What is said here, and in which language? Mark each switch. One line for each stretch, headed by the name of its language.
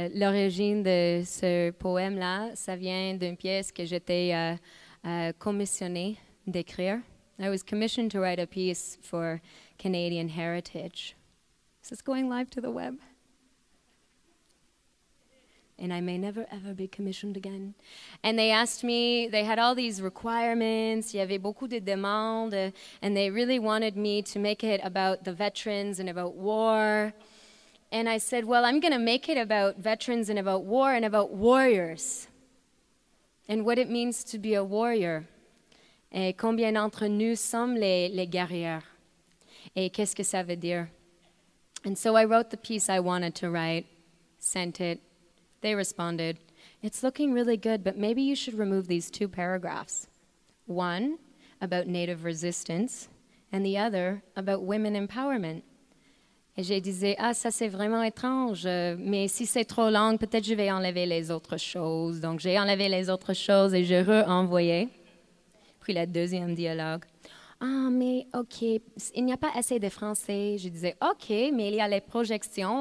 French: L'origine de ce poème-là, ça vient d'une pièce que j'étais commissionnée d'écrire.
English: I was commissioned to write a piece for Canadian Heritage. Is this going live to the web? And I may never ever be commissioned again. And they asked me, they had all these requirements,
French: il y avait beaucoup de demandes,
English: and they really wanted me to make it about the veterans and about war. And I said, well, I'm going to make it about veterans and about war and about warriors and what it means to be a warrior.
French: Et combien d'entre nous sommes les guerrières? Et qu'est-ce que ça veut dire?
English: And so I wrote the piece I wanted to write, sent it. They responded, it's looking really good, but maybe you should remove these 2 paragraphs. One about Native resistance and the other about women empowerment.
French: Et j'ai disais, ah, ça c'est vraiment étrange, mais si c'est trop long, peut-être je vais enlever les autres choses. Donc j'ai enlevé les autres choses et j'ai re-envoyé. Puis le deuxième dialogue. Ah, mais OK, il n'y a pas assez de français. Je disais, OK, mais il y a les projections.